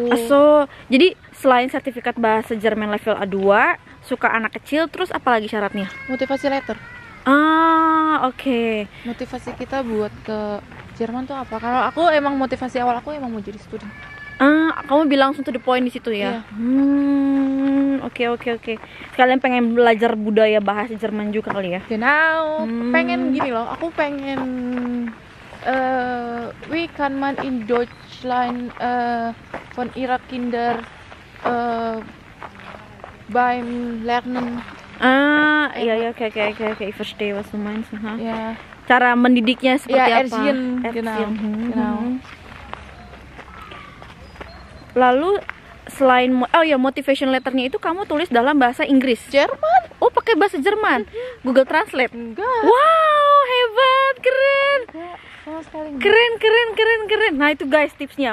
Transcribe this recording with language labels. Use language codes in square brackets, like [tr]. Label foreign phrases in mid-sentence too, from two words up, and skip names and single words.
[id] So jadi selain sertifikat bahasa Jerman level A2, suka anak kecil, terus apalagi syaratnya? Motivasi letter. Oke. Motivasi kita buat ke Jerman tuh apa? Kalau aku emang motivasi awal aku emang mau jadi student. Kamu bilang langsung [en] to the point [id] di situ ya? Iya. Oke. Sekalian pengen belajar budaya bahasa Jerman juga kali ya? Genau. Pengen gini loh. Aku pengen [de] wie kann man in Deutschland von ihrer Kinder beim Lernen. [id] Iya, oke. [de] Ich verstehe was du meinst. [id] Ya. Cara mendidiknya seperti apa? [de] Erziehen. Genau. [id] Lalu selain motivation letternya itu kamu tulis dalam bahasa Inggris? Jerman. Oh, pakai bahasa Jerman. Google Translate? Enggak. Wow, hebat, keren. Sama sekali. Keren. Nah, itu guys tipsnya.